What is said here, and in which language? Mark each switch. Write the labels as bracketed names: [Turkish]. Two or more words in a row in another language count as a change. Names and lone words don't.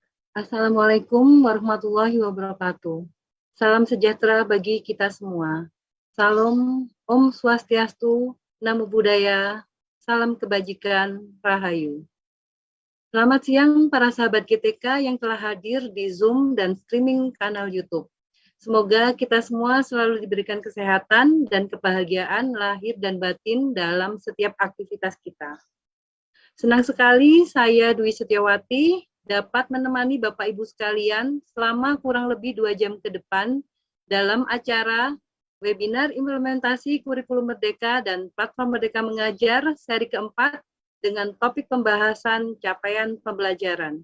[Arabic] السلام عليكم ورحمة الله وبركاته. [Indonesian] Salam sejahtera bagi kita semua. Salam Om Swastiastu, Namo Buddhaya, salam kebajikan, Rahayu. Selamat siang para sahabat GTK yang telah hadir di Zoom dan streaming kanal YouTube. Semoga kita semua selalu diberikan kesehatan dan kebahagiaan lahir dan batin dalam setiap aktivitas kita. Senang sekali saya Dwi Setiawati dapat menemani Bapak Ibu sekalian selama kurang lebih 2 jam ke depan dalam acara webinar implementasi kurikulum Merdeka dan platform Merdeka Mengajar seri keempat dengan topik pembahasan capaian pembelajaran.